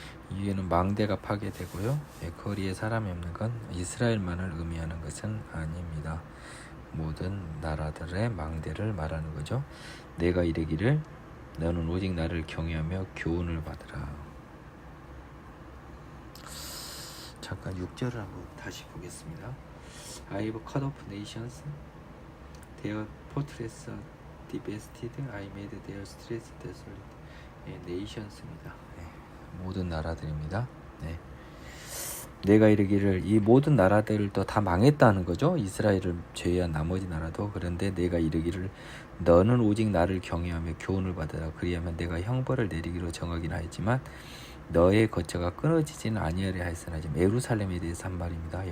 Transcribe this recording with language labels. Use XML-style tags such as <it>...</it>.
<ko>이에는 망대가 파괴되고요. 거리에 사람이 없는 건 이스라엘만을 의미하는 것은 아닙니다. 모든 나라들의 망대를 말하는 거죠. 내가 이르기를 너는 오직 나를 경외하며 교훈을 받으라. 잠깐 6절을 한번 다시 보겠습니다.</ko> <en>I have cut off nations, their fortress divested, I made their streets desolate.</en> <ko>nations입니다. 모든 나라들입니다. 내가 이르기를 이 모든 나라들도 다 망했다는 거죠. 이스라엘을 제외한 나머지 나라도. 그런데 내가 이르기를 너는 오직 나를 경외하며 교훈을 받으라. 그리하면 내가 형벌을 내리기로 정하긴 하였지만 너의 거처가 끊어지지는 아니하려 하였으나 지금 예루살렘에 대해서 한 말입니다.</ko>